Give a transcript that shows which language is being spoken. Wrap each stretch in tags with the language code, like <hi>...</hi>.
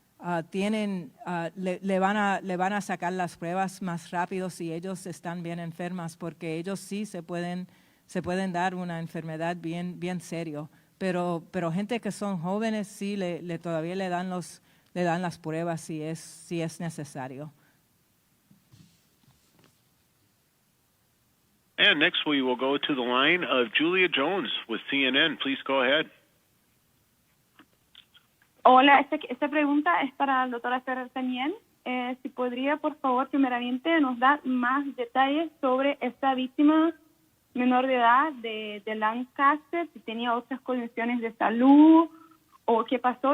<es>le van a sacar las pruebas más rápido si ellos están bien enfermas, porque ellos sí se pueden dar una enfermedad bien serio. Pero gente que son jóvenes sí todavía le dan las pruebas si es necesario.</es> <en>And next we will go to the line of Julia Jones with CNN. Please go ahead.</en> <es>Hola, esta pregunta es para la doctora Ferrer también. Si podría, por favor, primeramente nos dar más detalles sobre esta víctima menor de edad de Lancaster, si tenía otras condiciones de salud o qué pasó.</es>